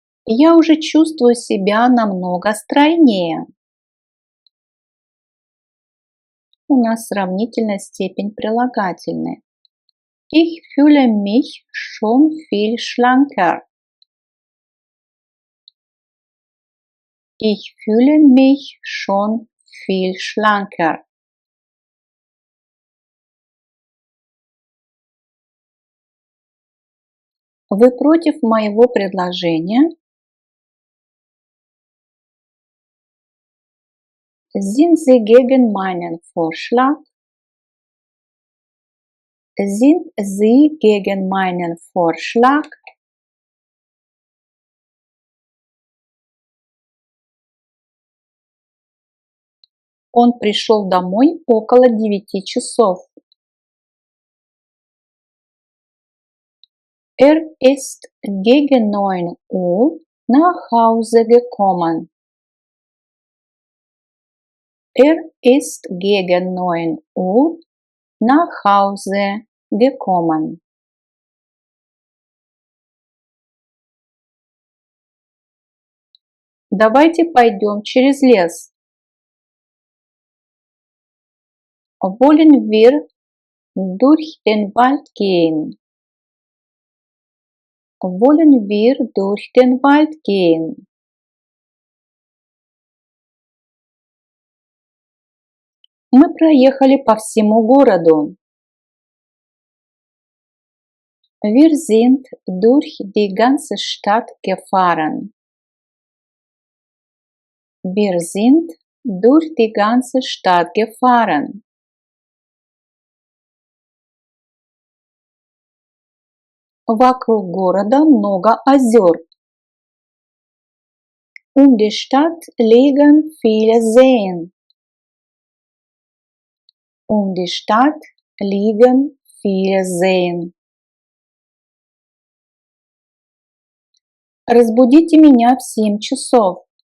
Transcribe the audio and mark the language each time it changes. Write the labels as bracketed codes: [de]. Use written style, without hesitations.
[ru] Я уже чувствую себя намного стройнее. У нас сравнительная степень прилагательной. [de] Ich fühle mich schon viel schlanker. Ich fühle mich schon viel schlanker. [ru] Вы против моего предложения? [de] Sind Sie gegen meinen Vorschlag? Sind Sie gegen meinen Vorschlag? [ru] Он пришел домой около 9 часов. [de] Ist gegen 9 Uhr nach Hause gekommen. Ist gegen 9 Uhr nach Hause gekommen. [ru] Давайте пойдем через лес. [de] Wollen wir durch den Wald gehen? Wollen wir durch den Wald gehen? [ru] Мы проехали по всему городу. [de] Wir sind durch die ganze Stadt gefahren. Wir sind durch die ganze Stadt gefahren. [ru] Вокруг города много озер. [de] Die Stadt liegen viele Seen. Die Stadt liegen viele Seen. [ru] Разбудите меня в 7 часов.